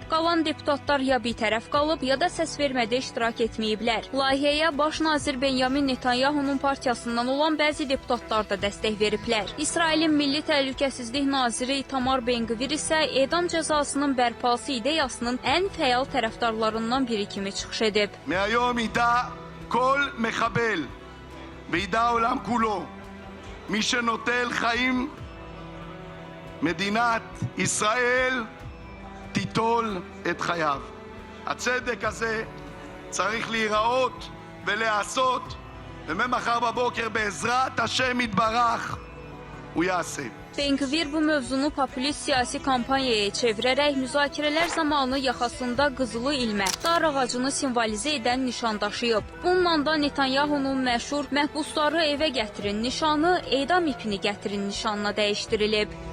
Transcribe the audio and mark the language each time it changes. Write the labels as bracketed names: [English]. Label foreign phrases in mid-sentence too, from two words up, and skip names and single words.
[Azerbaijani] Qalan deputatlar ya bitərəf qalıb, ya da səsvermədə iştirak etməyiblər. Layihəyə baş nazir Benyamin Netanyahunun partiyasından olan bəzi deputatlar da dəstək veriblər. İsrailin Milli Təhlükəsizlik naziri Itamar Ben-Gvir isə edam cəzasının bərpası ideyasının ən fəal tərəfdarlarından biri kimi çıxış edib. [Hebrew] מהיום ידע כל מחבל וידע העולם כולו מי שנוטל חיים מדינת ישראל תיטול את חייו. הצדק הזה צריך להיראות ולהיעשות וממחר בבוקר בעזרת השם יתברך הוא יעשה. [Azerbaijani] Ben-Gvir bu mövzunu popülist siyasi kampaniyaya çevirərək müzakirələr zamanı yaxasında qızılı ilmə, dar ağacını simvolizə edən nişan daşıyıb. Bununla da Netanyahunun məşhur məhbusları evə gətirin nişanı edam ipini gətirin nişanına dəyişdirilib.